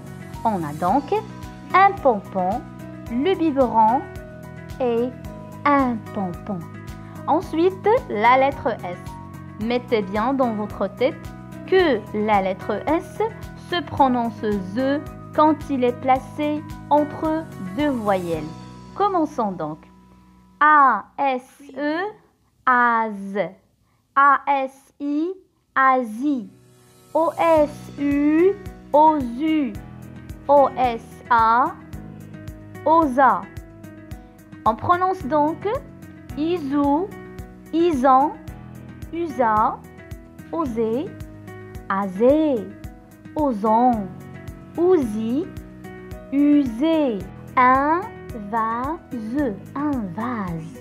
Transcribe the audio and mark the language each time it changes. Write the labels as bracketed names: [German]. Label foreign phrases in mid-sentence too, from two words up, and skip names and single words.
[French] On a donc un pompon, le biberon et un pompon. Ensuite, la lettre S. Mettez bien dans votre tête que la lettre S se prononce Z quand il est placé entre deux voyelles. Commençons donc. A-S-E, az. A-S-I, asi. O-S-U, osu. O-S-A, osa. On prononce donc isu, isan, usa, osé, azé, oson, ouzi, usé. Un vase, un vase.